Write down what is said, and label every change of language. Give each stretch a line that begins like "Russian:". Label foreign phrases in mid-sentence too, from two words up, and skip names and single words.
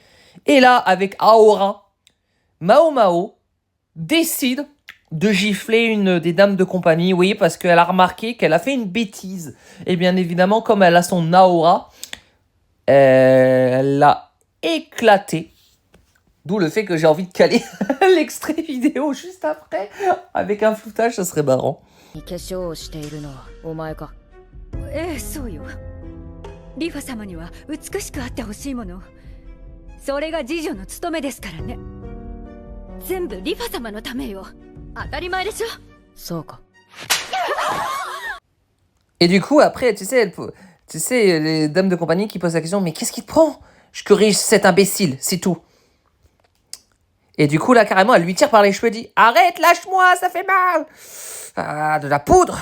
French: Et là, avec Aora, Mao Mao décide de gifler une des dames de compagnie, oui, parce qu'elle a remarqué qu'elle a fait une bêtise. Et bien évidemment, comme elle a son aura, elle l'a éclaté. D'où le fait que j'ai envie de caler l'extrait vidéo juste après, avec un floutage, ça serait marrant.
Japanese: 化粧をしているのはお前か。ええ、そうよ。リファ様には美しくあってほしいもの。それが次女の務めですからね。全部リファ様のためよ。当たり前でしょ。そうか。
French: Et du coup, après, tu sais, les dames de compagnie qui posent la question, mais qu'est-ce qui te prend? Je corrige cet imbécile, c'est tout. Et du coup, là, carrément, elle lui tire par les cheveux et dit « Arrête, lâche-moi, ça fait mal !» Ah, de la poudre.